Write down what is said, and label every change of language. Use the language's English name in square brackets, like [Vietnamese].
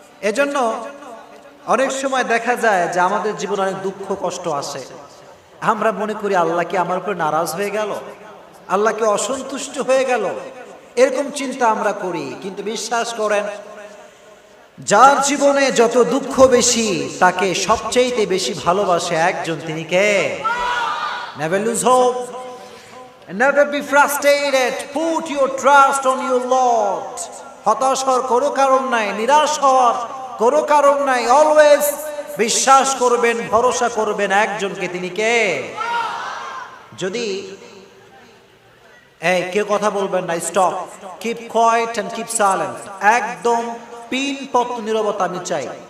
[Bangla] এজন্য অনেক সময় দেখা যায় যে আমাদের জীবনে অনেক দুঃখ কষ্ট আসে, আমরা মনে করি আল্লাহ কি আমার উপর নারাজ হয়ে গেল, আল্লাহ কি অসন্তুষ্ট হয়ে গেল, এরকম চিন্তা আমরা করি। কিন্তু বিশ্বাস করেন, যার জীবনে যত দুঃখ বেশি তাকে সবচেয়ে বেশি ভালোবাসে একজন, তিনি কে? [English] Never lose hope, never be frustrated, put your trust on your Lord. [Bangla] হতাশ হওয়ার কোনো কারণ নাই, নিরাশ হওয়ার কোনো কারণ নাই। অলওয়েজ বিশ্বাস করবেন, ভরসা করবেন একজনকে, তিনি কে? যদি কেউ কথা বলবেন না, stop, [English] keep quiet and keep silent, [Bangla] একদম পিনপত নীরবতা আমি চাই।